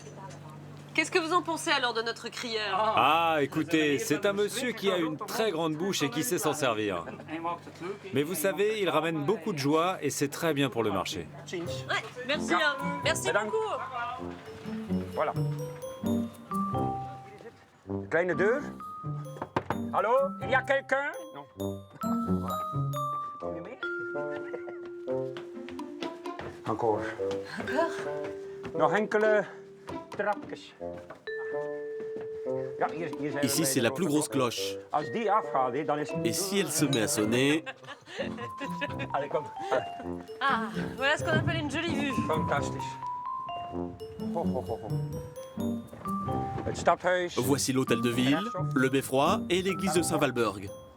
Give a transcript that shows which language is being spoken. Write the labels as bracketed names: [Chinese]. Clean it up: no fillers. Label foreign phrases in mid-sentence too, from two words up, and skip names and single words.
[French] Qu'est-ce que vous en pensez alors de notre crieur? Ah, écoutez, c'est un monsieur qui a une très grande bouche et qui sait s'en servir. Mais vous savez, il ramène beaucoup de joie et c'est très bien pour le marché. Ouais, merci, hein. Merci beaucoup. Voilà. [Dutch] Kleine deur. [French] Allô, il y a quelqu'un? Non. Encore. Encore? [Dutch] Nog enkele trapjes. [French] Ici, c'est la plus grosse cloche. Et si elle se met à sonner... Ah, voilà ce qu'on appelle une jolie vue. [Dutch] Fantastisch. [French] Voici l'hôtel de ville, le beffroi et l'église de Saint-Walburg.